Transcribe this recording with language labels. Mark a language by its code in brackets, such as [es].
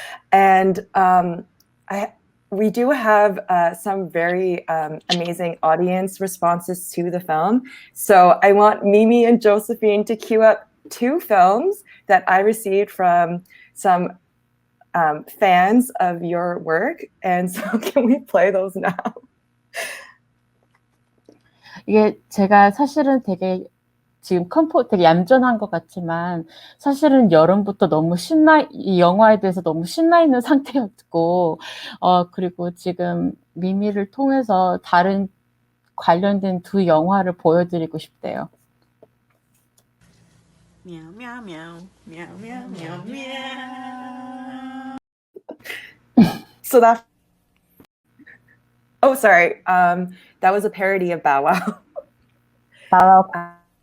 [en] And we do have some very amazing audience responses to the film. So I want Mimi and Josephine to queue up 2 films that I received from some fans of your work. And so can we play those now? [ko] 이게 제가 사실은 되게 지금 되게 얌전한 것 같지만 사실은 여름부터 너무 이 영화에 대해서 너무 신나 있는 상태였고, 그리고 지금 미미를 통해서 다른 관련된 2 영화를 보여드리고 싶대요. Meow, meow, meow, meow, meow, meow, meow. [en] So oh, sorry. That was a parody of Bow Wow. Bow Wow.